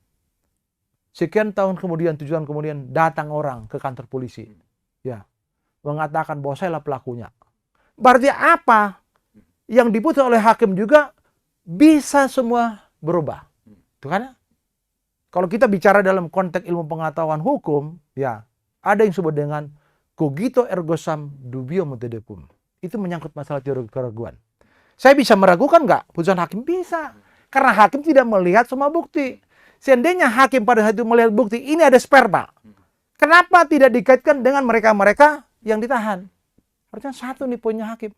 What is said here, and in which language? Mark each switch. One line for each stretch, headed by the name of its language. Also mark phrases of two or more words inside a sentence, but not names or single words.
Indonesian: Sekian tahun kemudian, 7 tahun kemudian datang orang ke kantor polisi, ya, mengatakan bahwa saya lah pelakunya. Berarti apa? Yang diputus oleh hakim juga bisa semua berubah, itu kan? Kalau kita bicara dalam konteks ilmu pengetahuan hukum, ya, ada yang disebut dengan
Latin: cogito ergo sum dubio multiplicum.
Indonesian: Itu menyangkut masalah teori keraguan. Saya bisa meragukan nggak putusan hakim? Bisa. Karena hakim tidak melihat semua bukti. Seandainya hakim pada saat itu melihat bukti, ini ada sperma. Kenapa tidak dikaitkan dengan mereka-mereka yang ditahan? Harusnya satu nih poinnya hakim.